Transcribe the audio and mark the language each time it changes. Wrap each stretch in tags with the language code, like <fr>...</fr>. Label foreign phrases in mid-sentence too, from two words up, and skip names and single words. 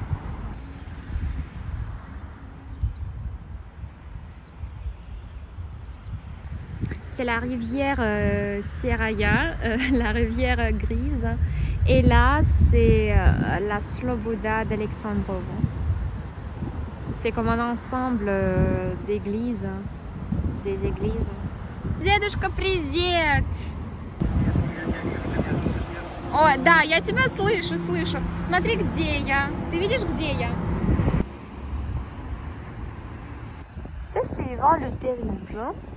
<fr>C'est la rivière Seraya, la rivière grise. Et là, c'est la Sloboda d'Alexandrov. C'est comme un ensemble d'églises, des églises.</fr> <ru>Дедушка, привет! О, да, я тебя слышу. Смотри, где я. Ты видишь, где я?</ru> <fr>Ça, c'est Ivan le Terrible.</fr>